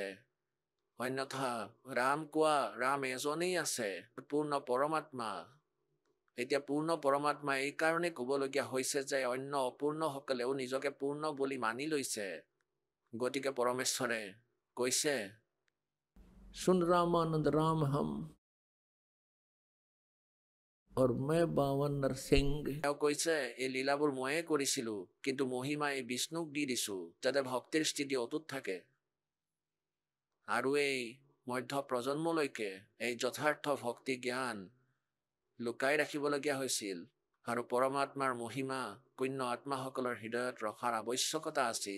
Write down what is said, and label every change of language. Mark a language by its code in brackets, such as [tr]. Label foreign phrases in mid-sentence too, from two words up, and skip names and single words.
[as] অন্যথা ৰাম কোৱা, ৰাম এজনেই আছে, পূৰ্ণ পৰমাত্মা। এতিয়া পূৰ্ণ পৰমাত্মা এই কাৰণে ক'বলগীয়া হৈছে যে অন্য অপূৰ্ণসকলেও নিজকে পূৰ্ণ বুলি মানি লৈছে। গতিকে পৰমেশ্বৰে কৈছে [hi] सुन रामानंद राम हम और मैं बावन नरसिंह। [as] তেওঁ কৈছে এই লীলাবোৰ ময়ে কৰিছিলো, কিন্তু মহিমা এই বিষ্ণুক দি দিছো যাতে ভক্তিৰ স্থিতি অটুট থাকে। আৰু এই মধ্য প্ৰজন্মলৈকে এই যথাৰ্থ ভক্তি জ্ঞান লুকাই ৰাখিবলগীয়া হৈছিল। আৰু পৰমাত্মাৰ মহিমা পুণ্য আত্মাসকলৰ হৃদয়ত ৰখাৰ আৱশ্যকতা আছিল।